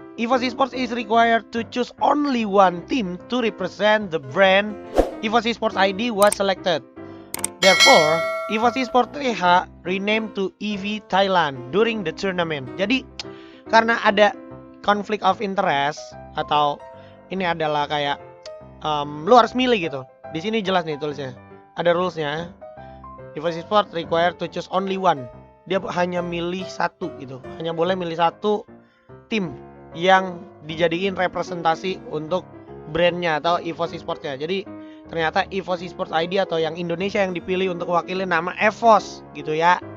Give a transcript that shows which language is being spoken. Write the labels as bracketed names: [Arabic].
[English] EVOS Esports is required to choose only one team to represent the brand. EVOS Esports ID was selected. Therefore, EVOS Esports TH renamed to EV Thailand during the tournament. [Indonesian] Jadi karena ada [English] conflict of interest, [Indonesian] atau ini adalah kayak lu harus milih gitu. Di sini jelas nih tulisnya. Ada rulesnya. [English] EVOS Esports required to choose only one. [Indonesian] Dia hanya milih satu gitu. Hanya boleh milih satu tim yang dijadiin representasi untuk brandnya atau EVOS Esports-nya. Jadi ternyata EVOS Esports ID atau yang Indonesia yang dipilih untuk wakilin nama EVOS gitu ya.